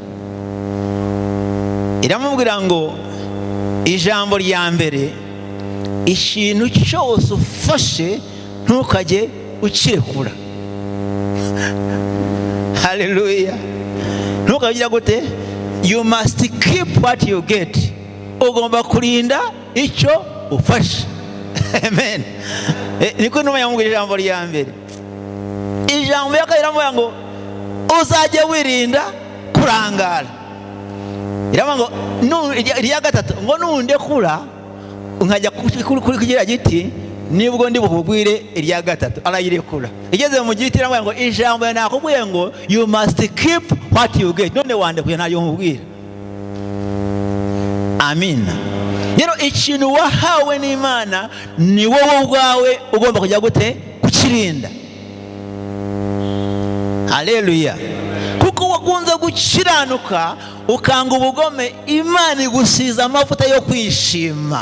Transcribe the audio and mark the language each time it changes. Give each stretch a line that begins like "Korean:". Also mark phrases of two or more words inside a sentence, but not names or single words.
Kinyarwanda: Iramubwira ngo ijambo rya mbere, ikintu cyose ufashe ntukajye ukirekura. Haleluya. Ntukagira gute?
English: You must keep what you get.
Kinyarwanda: Ugomba kurinda icyo ufashe. Amen. Niko inuma yamubwira ijambo rya mbere. Ijambo ya kabiri iramubwira ngo uzajye wirinda kurangara. Iramubwira ngo irya gatatu ngo nundekura nkajya kugira giti nibwo ndi bukubwire irya gatatu. Arayirekura. Igeze mu giti iramubwira ngo ijambo nakubwiye ngo
English: you must keep what you get.
Kinyarwanda: None wandekuye ntayo mubwira. Amina. Rero ikintu wahawe n'Imana ni wowe ubwawe ugomba kujya gute kukirinda. Haleluya. Kuko wakunze gukiranuka ukanga ubugome, Imana igusiza amavuta yo kwishima.